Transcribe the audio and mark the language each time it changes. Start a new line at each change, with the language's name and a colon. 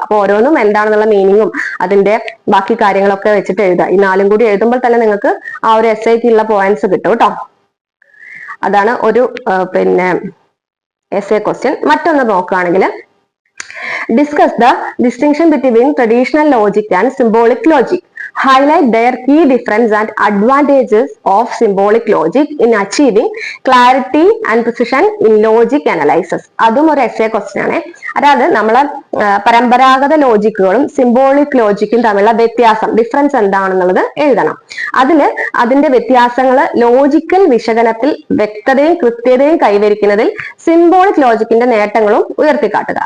Malayalam: അപ്പൊ ഓരോന്നും എന്താണെന്നുള്ള മീനിങ്ങും അതിന്റെ ബാക്കി കാര്യങ്ങളൊക്കെ വെച്ചിട്ട് എഴുതുക. ഈ 4ഉം കൂടി എഴുതുമ്പോൾ തന്നെ നിങ്ങൾക്ക് ആ ഒരു എസ്സേക്കുള്ള പോയിന്റ്സ് കിട്ടും കേട്ടോ. അതാണ് ഒരു പിന്നെ എസ്സേ ക്വസ്റ്റ്യൻ. മറ്റൊന്ന് നോക്കുകയാണെങ്കിൽ
English: Discuss the distinction between traditional logic and symbolic logic. Highlight their key difference and advantages of symbolic logic in achieving clarity and precision in logic analysis.
Malayalam: അതും ഒരു എസ്സേ ക്വസ്റ്റ്യൻ ആണ്. അതായത് നമ്മളെ പരമ്പരാഗത ലോജിക്കുകളും സിംബോളിക് ലോജിക്കും തമ്മിലുള്ള വ്യത്യാസം, ഡിഫറൻസ് എന്താണെന്നുള്ളത് എഴുതണം. അതിന്റെ വ്യത്യാസങ്ങൾ ലോജിക്കൽ വിശകലനത്തിൽ വ്യക്തതയും കൃത്യതയും കൈവരിക്കുന്നതിൽ സിംബോളിക് ലോജിക്കിന്റെ നേട്ടങ്ങളും ഉയർത്തിക്കാട്ടുക.